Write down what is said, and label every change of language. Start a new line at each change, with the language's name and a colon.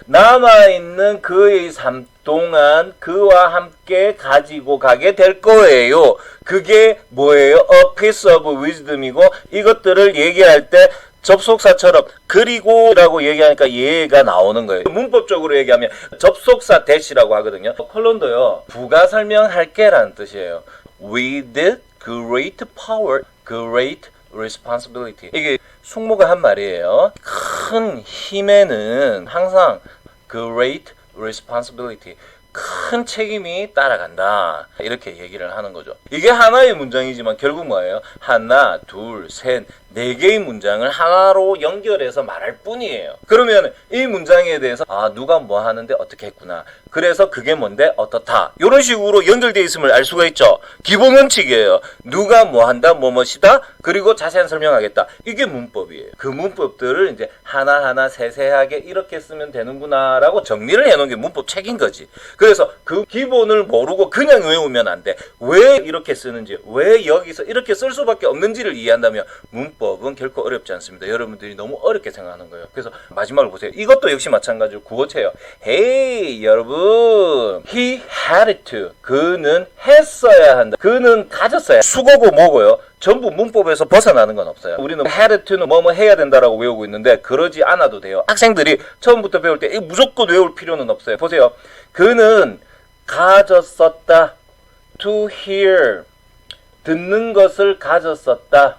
Korean: 남아있는 그의 삶 동안 그와 함께 가지고 가게 될 거예요. 그게 뭐예요?
English: A piece of wisdom
Korean: 이고 이것들을 얘기할 때 접속사처럼 그리고라고 얘기하니까 얘가 나오는 거예요. 문법적으로 얘기하면 접속사 that이라고 하거든요. 컬론도요. 부가 설명할게 라는 뜻이에요.
English: With great power, great responsibility.
Korean: 이게 숙모가 한 말이에요. 큰 힘에는 항상
English: great responsibility,
Korean: 큰 책임이 따라간다. 이렇게 얘기를 하는 거죠. 이게 하나의 문장이지만 결국 뭐예요? 하나, 둘, 셋, 네 개의 문장을 하나로 연결해서 말할 뿐이에요. 그러면 이 문장에 대해서 누가 뭐 하는데 어떻게 했구나. 그래서 그게 뭔데 어떻다. 이런 식으로 연결되어 있음을 알 수가 있죠. 기본 원칙이에요. 누가 뭐 한다, 뭐뭐시다, 그리고 자세한 설명하겠다. 이게 문법이에요. 그 문법들을 이제 하나하나 세세하게 이렇게 쓰면 되는구나 라고 정리를 해놓은 게 문법 책인 거지. 그래서 그 기본을 모르고 그냥 외우면 안 돼. 왜 이렇게 쓰는지, 왜 여기서 이렇게 쓸 수밖에 없는지를 이해한다면 문법은 결코 어렵지 않습니다. 여러분들이 너무 어렵게 생각하는 거예요. 그래서 마지막으로 보세요. 이것도 역시 마찬가지로 구어체예요.
English: Hey
Korean: 여러분,
English: he had to.
Korean: 그는 했어야 한다. 그는 가졌어야. 수고고 뭐고요? 전부 문법에서 벗어나는 건 없어요. 우리는
English: had to
Korean: 는 뭐뭐 해야 된다라고 외우고 있는데 그러지 않아도 돼요. 학생들이 처음부터 배울 때 무조건 외울 필요는 없어요. 보세요. 그는 가졌었다.
English: To hear.
Korean: 듣는 것을 가졌었다.